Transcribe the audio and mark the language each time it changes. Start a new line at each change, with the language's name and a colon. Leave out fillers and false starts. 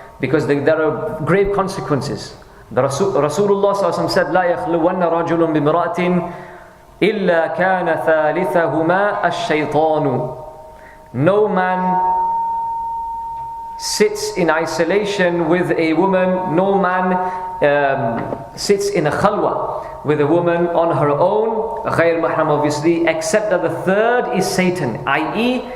English: Because there are grave consequences. The Rasulullah sallallahu alaihi wasallam said,
Arabic: لا يخلون رجل بامرأة إلا كان ثالثهما الشيطان.
English: No man sits in isolation with a woman, no man sits in a khalwa with a woman on her own,
Arabic: غير محرم
English: obviously, except that the third is Satan, i.e.